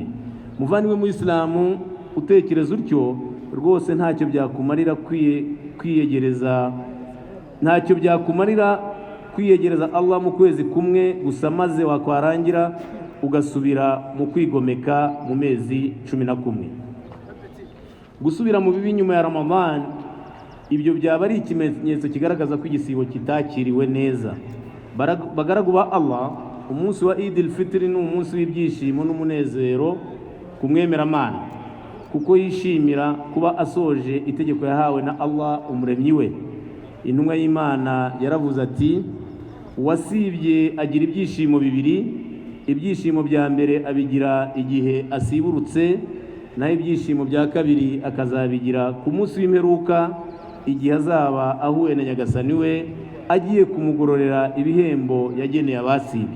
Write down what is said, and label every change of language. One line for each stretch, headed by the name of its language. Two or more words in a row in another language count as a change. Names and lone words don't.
Kinyarwanda: Muvandimwe mu Islamu, utekereza utyo rwose ntacyo byakumarira kwiyegereza Allah mu kwezi kumwe gusa, maze wakwarangira ugasubira mu kwigomeka mu mezi 11. Gusubira mu bibi nyuma ya Ramadan, ibyo byaba ari ikimenyetso kigaragaza ko igisibo kitakiriwe neza. Bagaragu ba Allah, umunsi wa Eid al-Fitr ni umunsi w'ibyishimo n'umunezero kumwemeramana, kuko yishimira kuba asoje itegeko yahawe na Allah umuremyi we. Intumwa y'Imana yaravuze ati wasibye agira ibyishimo bibiri, ibyishimo bya mbere abigira igihe asiburutse, naho ibyishimo bya kabiri akazabigira ku munsi w'imperuka, igihe azaba ahuye na Nyagasani we agiye kumugororera ibihembo yageneye abasibye.